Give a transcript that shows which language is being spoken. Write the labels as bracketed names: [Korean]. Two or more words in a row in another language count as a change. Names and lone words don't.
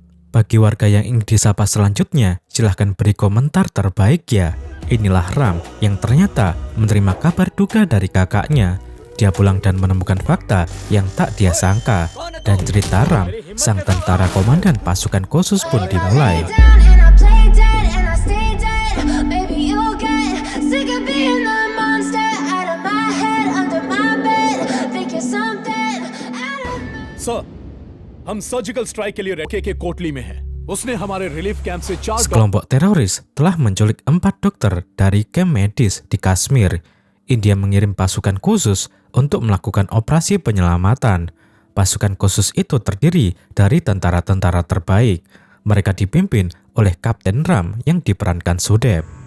[Indonesian] Bagi warga yang ingin disapa selanjutnya, silahkan beri komentar terbaik ya. Inilah Ram yang ternyata menerima kabar duka dari kakaknya. Dia pulang dan menemukan fakta yang tak dia sangka. Dan cerita Ram, sang tentara komandan pasukan khusus pun dimulai. [Hindi] सर, हम [English] surgical strike [Hindi] के लिए रेके के कोटली में हैं। उसने हमारे रिलीफ कैंप से 4 [Indonesian] Sekelompok teroris telah menculik 4 dokter dari kamp medis di Kashmir. India mengirim pasukan khusus untuk melakukan operasi penyelamatan. Pasukan khusus itu terdiri dari tentara-tentara terbaik. Mereka dipimpin oleh Kapten Ram yang diperankan Sudeb.